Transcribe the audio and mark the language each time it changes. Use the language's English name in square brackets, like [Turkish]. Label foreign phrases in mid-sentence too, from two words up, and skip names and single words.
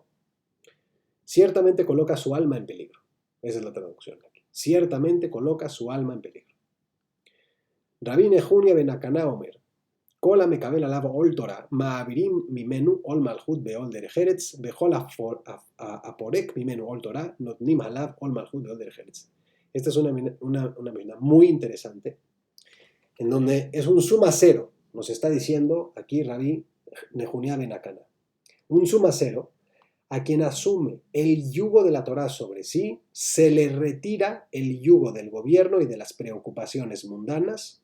[Spanish] Ciertamente coloca su alma en peligro. Esa es la traducción aquí. Ciertamente coloca su alma en peligro. [Hebrew] Rabbi Nehunia ben Akaná Omer. כל המקבל עליו עול תורה מעבירין ממנו עול מלכות ועול דרך ארץ וכל הפורק ממנו עול תורה נותנין עליו עול מלכות ועול דרך ארץ. [Spanish] Esta es una Mishnah muy interesante, en donde es un suma cero, nos está diciendo aquí Rabbi Nehunia ben Akaná. Un suma cero. A quien asume el yugo de la Torá sobre sí, se le retira el yugo del gobierno y de las preocupaciones mundanas.